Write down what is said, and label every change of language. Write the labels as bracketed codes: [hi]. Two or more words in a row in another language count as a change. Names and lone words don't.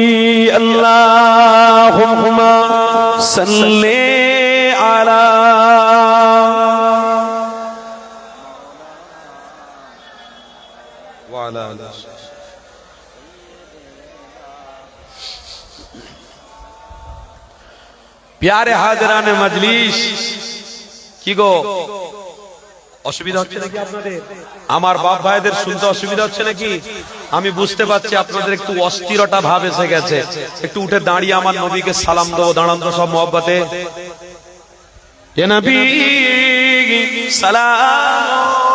[ar] اللہم صلی علی وعلی آلہ [ur] پیارے حاضران مجلس [bn] কি গো অসুবিধা হচ্ছে নাকি আপনাদের আমার বাপ ভাইদের শুনতে অসুবিধা হচ্ছে নাকি আমি বুঝতে পারছি আপনাদের একটু অস্থিরতা ভাব এসে গেছে একটু উঠে দাঁড়িয়ে আমার নবীকে সালাম দাও দাঁড়ান তো সব মহব্বতে [ar] يا نبي سلام